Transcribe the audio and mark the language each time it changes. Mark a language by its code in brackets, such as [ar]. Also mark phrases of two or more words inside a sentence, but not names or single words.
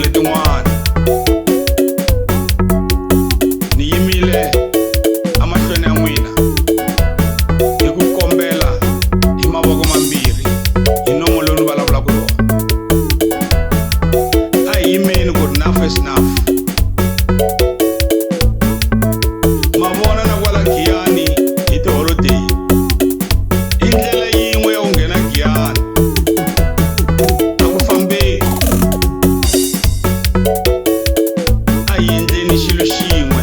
[ts] letin'wana ni yimile amahlweni ya n'wina hi ku kombela hi mavoko mambirhi hi nomo lowu ni vulavulaka wona. A hi yimeni ku ri [en] enough is enough. [ts] Ma vona na kwala Giyani hi tiholodeyi i ndlela yin'we ya ku nghena Giyani. A ku fambeni, a hi endleni xilo xin'we.